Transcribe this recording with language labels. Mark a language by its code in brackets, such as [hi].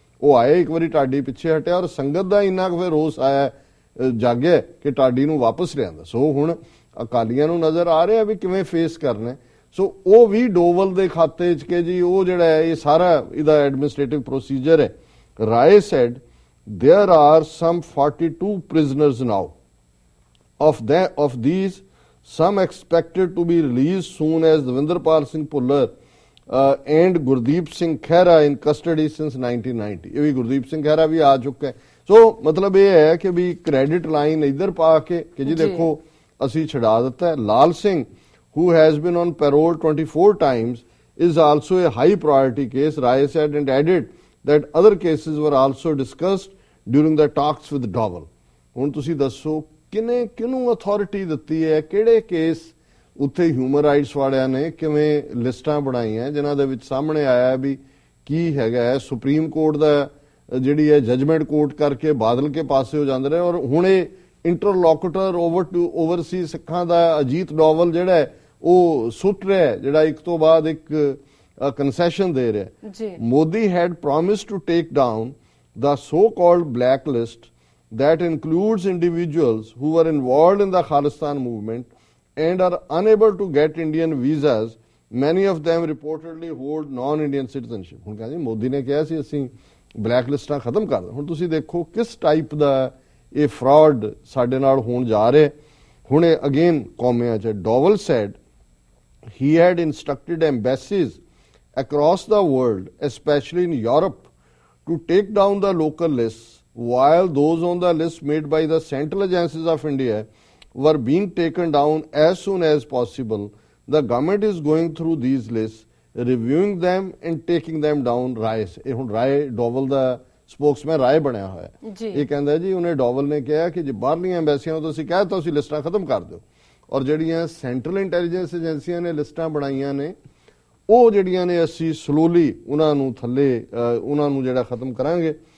[pa] ਉਹ ਆਏ, ਇੱਕ ਵਾਰੀ ਢਾਡੀ ਪਿੱਛੇ ਹਟਿਆ ਔਰ ਸੰਗਤ ਦਾ ਇੰਨਾ ਕੁ ਫਿਰ ਰੋਸ ਆਇਆ, ਜਾਗਿਆ ਕਿ ਢਾਡੀ ਨੂੰ ਵਾਪਸ ਲਿਆਂਦਾ। ਸੋ ਹੁਣ ਅਕਾਲੀਆਂ ਨੂੰ ਨਜ਼ਰ ਆ ਰਿਹਾ ਵੀ ਕਿਵੇਂ ਫੇਸ ਕਰਨਾ। ਸੋ ਉਹ ਵੀ ਡੋਵਲ ਦੇ ਖਾਤੇ 'ਚ ਕਿ ਜੀ ਉਹ ਜਿਹੜਾ ਹੈ ਇਹ ਸਾਰਾ ਇਹਦਾ ਐਡਮਿਨਿਸਟ੍ਰੇਟਿਵ ਪ੍ਰੋਸੀਜਰ ਹੈ। [en] Rai said there are some 42 prisoners now. Of these, some expected to be released soon as Devinderpal Singh Phullar and Gurdeep Singh Khera in custody since 1990. [pa] ਇਹ ਵੀ ਗੁਰਦੀਪ ਸਿੰਘ ਖਹਿਰਾ ਵੀ ਆ ਚੁੱਕਾ ਹੈ। ਸੋ ਮਤਲਬ ਇਹ ਹੈ ਕਿ ਵੀ ਕ੍ਰੈਡਿਟ ਲਾਈਨ ਇੱਧਰ ਪਾ ਕੇ ਕਿ ਜੀ ਦੇਖੋ ਅਸੀਂ ਛਡਾ ਦਿੱਤਾ ਹੈ। [en] Lal Singh who has been on parole 24 times is also a high priority case, Rai said, and added that other cases were also discussed during the talks with Dowell. [pa] ਹੁਣ ਤੁਸੀਂ ਦੱਸੋ ਕਿਹਨੂੰ ਅਥਾਰਟੀ ਦਿੱਤੀ ਹੈ, ਕਿਹੜੇ ਕੇਸ ਉੱਥੇ ਹਿਊਮਨ ਰਾਈਟਸ ਵਾਲਿਆਂ ਨੇ ਕਿਵੇਂ ਲਿਸਟਾਂ ਬਣਾਈਆਂ ਜਿਨ੍ਹਾਂ ਦੇ ਵਿੱਚ ਸਾਹਮਣੇ ਆਇਆ ਵੀ ਕੀ ਹੈਗਾ ਹੈ। ਸੁਪਰੀਮ ਕੋਰਟ ਦਾ ਜਿਹੜੀ ਹੈ ਜਜਮੈਂਟ ਕੋਰਟ ਕਰਕੇ ਬਾਦਲ ਕੇ ਪਾਸੇ ਹੋ ਜਾਂਦੇ ਨੇ, ਔਰ ਹੁਣ ਇਹ ਇੰਟਰਲੋਕੂਟਰ ਓਵਰਸੀ ਸਿੱਖਾਂ ਦਾ ਅਜੀਤ ਡੋਵਲ ਜਿਹੜਾ ਹੈ ਉਹ ਸੁੱਟ ਰਿਹਾ, ਜਿਹੜਾ ਇੱਕ ਤੋਂ ਬਾਅਦ ਇੱਕ ਕੰਸੈਸ਼ਨ ਦੇ ਰਿਹਾ। [en] Modi had promised to take down the so-called blacklist that includes individuals who were involved in the Khalistan movement and are unable to get Indian visas. Many of them reportedly hold non-Indian citizenship. [pa] ਹੁਣ ਕਹਿੰਦੇ ਮੋਦੀ ਨੇ ਕਿਹਾ ਸੀ ਅਸੀਂ black ਲਿਸਟਾਂ ਖਤਮ ਕਰ ਦਿਓ। ਹੁਣ ਤੁਸੀਂ ਦੇਖੋ ਕਿਸ ਟਾਈਪ ਦਾ ਇਹ ਫਰਾਡ ਸਾਡੇ ਨਾਲ ਹੋਣ ਜਾ ਰਿਹਾ। ਹੁਣ ਇਹ [en] Again ਕੌਮਿਆਂ 'ਚ Doval said he had instructed embassies across the world, especially in Europe, to take down the local lists, while those on the list made by the central agencies of India were being taken down as soon as possible. The government is going through these lists, reviewing them and taking them down. [pa] ਇਹ ਹੁਣ ਰਾਏ ਡੋਵਲ ਦਾ Spokesman ਰਾਏ ਬਣਿਆ ਹੋਇਆ। ਇਹ ਕਹਿੰਦਾ ਜੀ ਉਹਨੇ ਡੋਵਲ ਨੇ ਕਿਹਾ ਕਿ ਜੇ ਬਾਹਰਲੀਆਂ ਐਮਬੈਸੀਆਂ ਨੂੰ ਤੁਸੀਂ ਕਹਿ ਦਿੱਤਾ ਤੁਸੀਂ ਲਿਸਟਾਂ ਖਤਮ ਕਰ ਦਿਓ, ਔਰ ਜਿਹੜੀਆਂ ਸੈਂਟਰਲ ਇੰਟੈਲੀਜੈਂਸ ਏਜੰਸੀਆਂ ਨੇ ਲਿਸਟਾਂ ਬਣਾਈਆਂ ਨੇ ਉਹ ਜਿਹੜੀਆਂ ਨੇ ਅਸੀਂ ਸਲੋਲੀ ਉਹਨਾਂ ਨੂੰ ਥੱਲੇ ਉਹਨਾਂ ਨੂੰ ਜਿਹੜਾ ਖਤਮ ਕਰਾਂਗੇ।